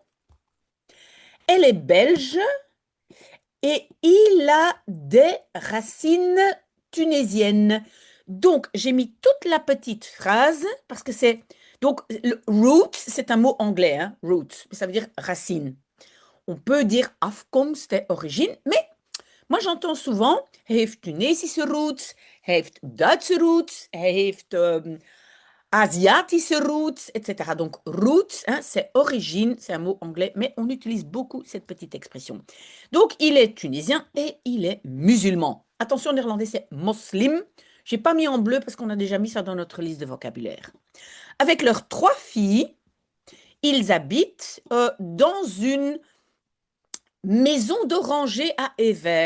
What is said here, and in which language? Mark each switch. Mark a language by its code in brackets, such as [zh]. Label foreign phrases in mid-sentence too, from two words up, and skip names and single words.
[fr] Elle est belge et il a des racines tunisiennes. Donc, j'ai mis toute la petite phrase parce que c'est... Donc, le roots, c'est un mot anglais, hein, roots, ça veut dire racine. On peut dire afkomst, origine, mais moi j'entends souvent, [nl] hij heeft Tunesische roots, hij heeft Duitse roots, hij heeft asiatische roots, [fr] etc. Donc roots, hein, c'est origine, c'est un mot anglais, mais on utilise beaucoup cette petite expression. Donc il est tunisien et il est musulman. Attention, en néerlandais c'est muslim. J'ai pas mis en bleu parce qu'on a déjà mis ça dans notre liste de vocabulaire. Avec leurs 3 filles, ils habitent dans une maison de rangée à Evere.